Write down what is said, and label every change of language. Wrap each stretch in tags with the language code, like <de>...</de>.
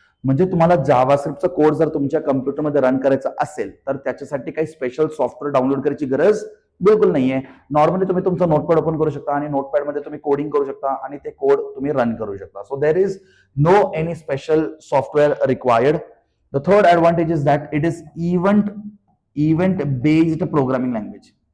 <mr>म्हणजे तुम्हाला जावास्क्रिप्टचा कोड जर तुमच्या कम्प्युटरमध्ये रन करायचा असेल तर त्याच्यासाठी काही स्पेशल सॉफ्टवेअर डाउनलोड करायची गरज बिलकुल नाहीये. नॉर्मली तुम्ही तुमचं नोटपॅड ओपन करू शकता आणि नोटपॅड मध्ये तुम्ही कोडिंग करू शकता आणि ते कोड तुम्ही रन करू शकता.</mr> <en>So there is no any special software required. The third advantage is that it is event based programming language.</en>